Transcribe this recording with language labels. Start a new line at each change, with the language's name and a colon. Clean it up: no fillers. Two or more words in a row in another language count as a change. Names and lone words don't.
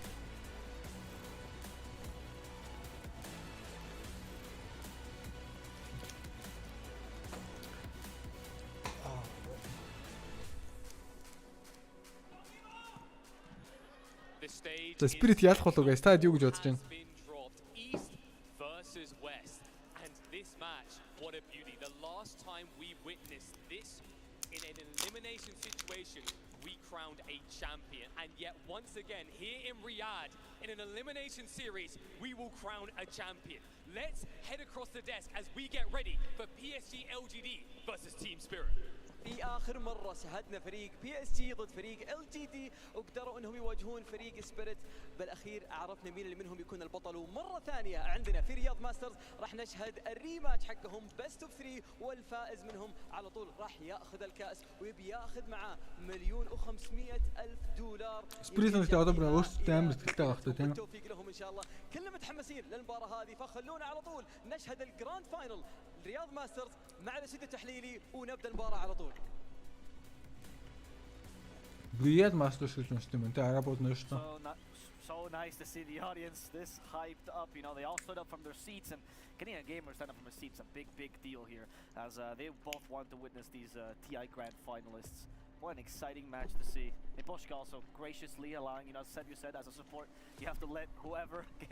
Mongolian: За Spirit ялах болов guys. Та юу гэж бодож байна?
English: What a beauty. The last last time we witnessed this in an elimination situation, we crowned a champion. And yet once again, here in Riyadh, in an elimination series, we will crown a champion. Let's head across the desk as we get ready for PSG.LGD versus Team Spirit.
Arabic: في آخر مرة شاهدنا فريق PSG ضد فريق LGD وقدروا انهم يواجهون فريق سبيريت. بالأخير عرفنا مين اللي منهم يكون البطل، ومرة ثانية عندنا في رياض ماسترز راح نشهد الريماتش حقهم
English: best of 3,
Arabic: والفائز منهم على طول راح ياخذ الكأس ويبي ياخذ معاه $1,500,000. سبريت تعتبر وش تعمل تلقى وقتها. بالتوفيق لهم ان شاء الله. كلنا متحمسين للمباراة هذه، فخلونا على طول نشهد
English: the grand final
Arabic: رياض ماسترز مع الاستوديو التحليلي ونبدا المباراة على طول.
Mongolian: Riyadh Masters гэж юм энэ арабууд нөөш та.
English: So nice to see the audience this hyped up. You know, they all stood up from their seats, and getting a gamer stand up from his seats is a big deal here, as they both want to witness these TI Grand finalists. What an exciting match to see. Niposhka also graciously allowing, you know, you said as a support, you have to let whoever get.